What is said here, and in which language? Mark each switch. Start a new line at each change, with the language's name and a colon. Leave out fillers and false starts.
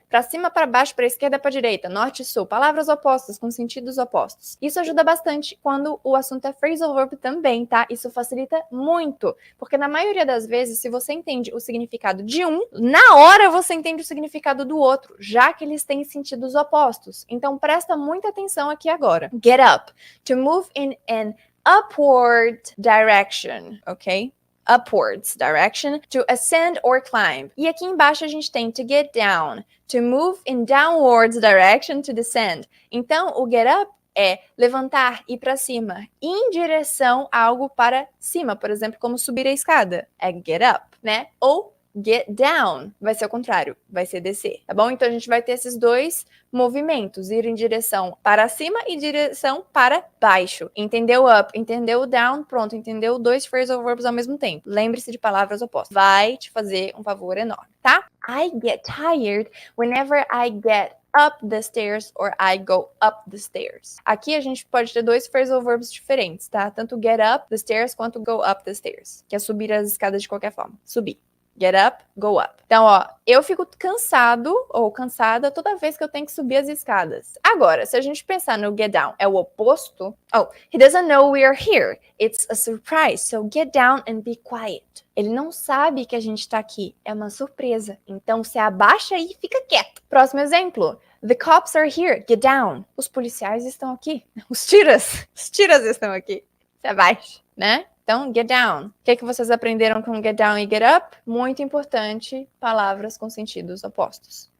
Portuguese: Para cima, para baixo, para esquerda, para direita, norte e sul, palavras opostas com sentidos opostos. Isso ajuda bastante quando o assunto é phrasal verb também, tá? Isso facilita muito, porque na maioria das vezes, se você entende o significado de um, na hora você entende o significado do outro, já que eles têm sentidos opostos. Então presta muita atenção aqui agora.
English: Get up, to move in an upward direction, ok? Upwards direction, to ascend or climb.
Portuguese: E aqui embaixo a gente tem
English: to get down, to move in downwards direction, to descend.
Portuguese: Então, o get up é levantar, ir para cima, em direção a algo para cima, por exemplo, como subir a escada, é get up, né? Ou get down, vai ser o contrário, vai ser descer, tá bom? Então a gente vai ter esses dois movimentos, ir em direção para cima e direção para baixo. Entendeu up, entendeu down, pronto, entendeu dois phrasal verbs ao mesmo tempo. Lembre-se de palavras opostas. Vai te fazer um favor enorme, tá?
English: I get tired whenever I get up the stairs or I go up the stairs.
Portuguese: Aqui a gente pode ter dois phrasal verbs diferentes, tá? Tanto get up the stairs quanto go up the stairs, que é subir as escadas de qualquer forma. Subir. Get up, go up. Então, ó, eu fico cansado ou cansada toda vez que eu tenho que subir as escadas. Agora, se a gente pensar no get down, é o oposto.
English: Oh, he doesn't know we are here. It's a surprise, so get down and be quiet.
Portuguese: Ele não sabe que a gente tá aqui. É uma surpresa. Então, se abaixa e fica quieto. Próximo exemplo.
English: The cops are here. Get down.
Portuguese: Os policiais estão aqui. Os tiras estão aqui. Se abaixa, né? Então, get down. O que vocês aprenderam com get down e get up? Muito importante, palavras com sentidos opostos.